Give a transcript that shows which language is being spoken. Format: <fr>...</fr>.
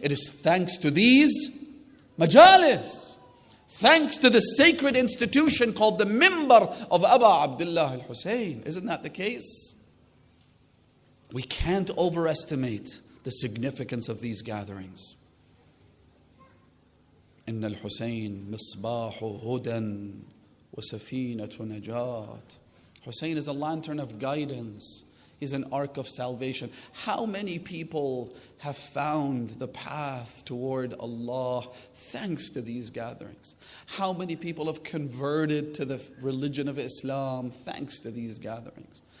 <en>It is thanks to these majalis. Thanks to the sacred institution called the Mimbar of Abu Abdullah al-Hussein. Isn't that the case? We can't overestimate the significance of these gatherings.</en> <ar>إن الحسين مصباح هدى وسفينة نجاة.</ar> <en>Hussein is a lantern of guidance. He's an ark of salvation. How many people have found the path toward Allah thanks to these gatherings? How many people have converted to the religion of Islam thanks to these gatherings?</en>